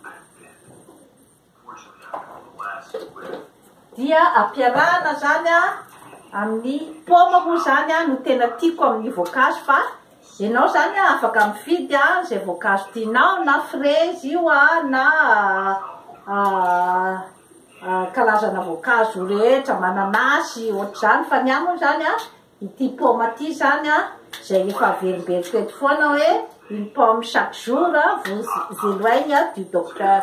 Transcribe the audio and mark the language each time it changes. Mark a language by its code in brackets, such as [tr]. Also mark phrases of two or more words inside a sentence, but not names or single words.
[mg] dia ampiarahana zany a amin'ny paoma moa zany a no tena tiako amin'ny voankazo fa ianao zany a afaka mifidy a zay voankazo tianao na fraise io a na karazana voankazo rehetra mananasy ohatr'izany fa ny amony zany a ity paoma ty zany a zay efa averimberiky eto foana hoe [fr] une pomme chaque jour vous éloigne du docteur.